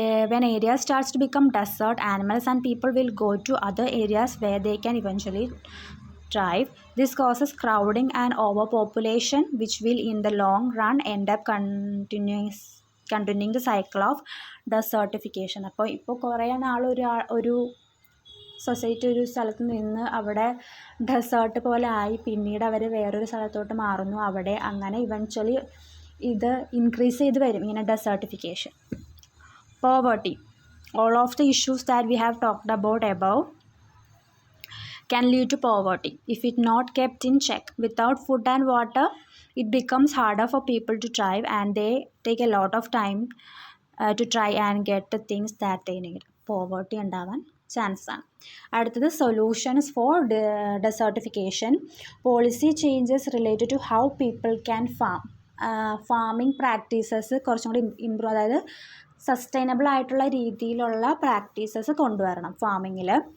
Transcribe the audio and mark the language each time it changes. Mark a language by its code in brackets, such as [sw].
[en] When area starts to become desert, animals and people will go to other areas where they can eventually thrive. This causes crowding and overpopulation, which will in the long run end up continuing the cycle of desertification. [ml] അപ്പോൾ ഇപ്പോൾ കുറേ നാൾ ഒരു society ഒരു സ്ഥലത്ത് നിന്ന് അവിടെ desert പോലെ ആയി, പിന്നീട് അവർ വേറൊരു സ്ഥലത്തോട്ട് മാറുന്നു. അവിടെ അങ്ങനെ ഇവൻച്വലി ഇത് ഇൻക്രീസ് ചെയ്ത് വരും, ഇങ്ങനെ desertification. [en] Poverty. All of the issues that we have talked about above can lead to poverty if it not kept in check. Without food and water, it becomes harder for people to thrive, and they take a lot of time to try and get the things that they need. [ml] Poverty ഉണ്ടാവാൻ chance ആണ്. അടുത്തത് [en] Solutions for desertification. Policy changes related to how people can farming practices [ml] കുറച്ചും കൂടി improve, അതായത് sustainable ആയിട്ടുള്ള രീതിയിലുള്ള practices കൊണ്ടുവരണം ഫാമിങ്ങിൽ.